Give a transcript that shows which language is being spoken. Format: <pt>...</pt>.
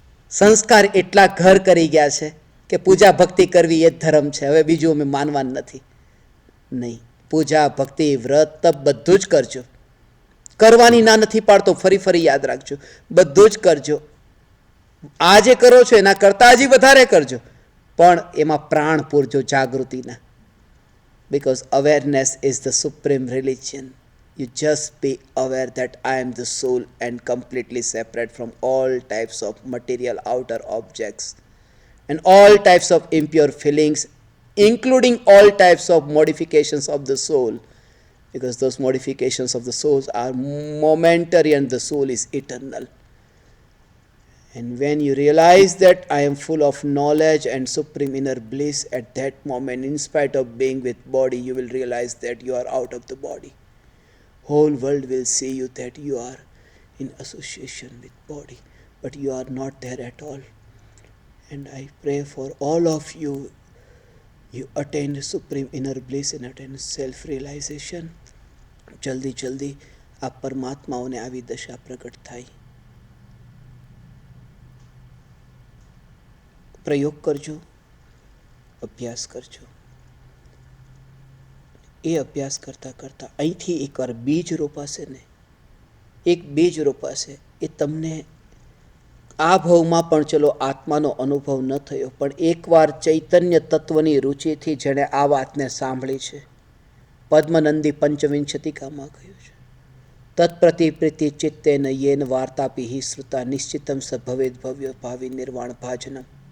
<gu>સંસ્કાર એટલા ઘર કરી ગયા છે કે પૂજા ભક્તિ કરવી એ જ ધર્મ છે, હવે બીજું અમે માનવાનું નથી. નહીં, પૂજા ભક્તિ વ્રત તપ બધું જ કરજો. કરવાની ના નથી પાડતો, ફરી ફરી યાદ રાખજો, બધું જ કરજો. આ જે કરો છો એના કરતાં હજી વધારે કરજો, પણ એમાં પ્રાણ પૂરજો જાગૃતિના.</gu> <en>Because awareness is the supreme religion. You just be aware that I am the soul and completely separate from all types of material outer objects and all types of impure feelings, including all types of modifications of the soul, because those modifications of the souls are momentary and the soul is eternal. And when you realize that I am full of knowledge and supreme inner bliss, at that moment, in spite of being with body, you will realize that you are out of the body. Whole world will see you that you are in association with body, but you are not there at all. And I pray for all of you, you attain supreme inner bliss and attain self-realization.</en> <gu>જલ્દી જલ્દી આ પરમાત્માઓને આવી દશા પ્રગટ થાય. પ્રયોગ કરજો, અભ્યાસ કરજો. એ અભ્યાસ કરતાં કરતાં અહીંથી એકવાર બીજ રોપાશે ને, એક બીજ રોપાશે, એ તમને આ ભાવમાં પણ ચલો આત્માનો અનુભવ ન થયો, પણ એકવાર ચૈતન્ય તત્વની રુચિથી જેણે આ વાતને સાંભળી છે, પદ્મનંદી પંચવિંશતિકામાં કહ્યું છે,</gu> <sa>તત્પ્રતિ પ્રીતિ ચિત્તેન યેન વાર્તાપી હિ શ્રુતા નિશ્ચિતમ સ ભવેદ ભવ્ય ભાવિ નિર્વાણ ભાજનમ.</sa>